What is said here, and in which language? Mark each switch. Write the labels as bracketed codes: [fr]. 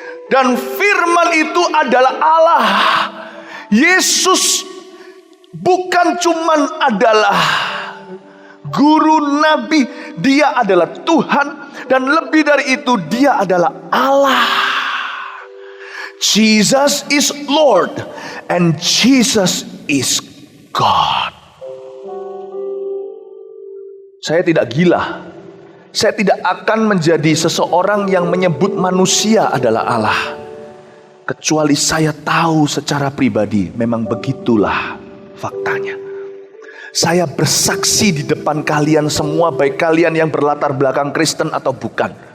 [id] Dan firman itu adalah Allah. Yesus bukan cuman adalah guru nabi, dia adalah Tuhan. Dan lebih dari itu, dia adalah Allah. [en] Jesus is Lord and Jesus is God. [id] Saya tidak gila. Saya tidak akan menjadi seseorang yang menyebut manusia adalah Allah, kecuali saya tahu secara pribadi memang begitulah faktanya. Saya bersaksi di depan kalian semua, baik kalian yang berlatar belakang Kristen atau bukan.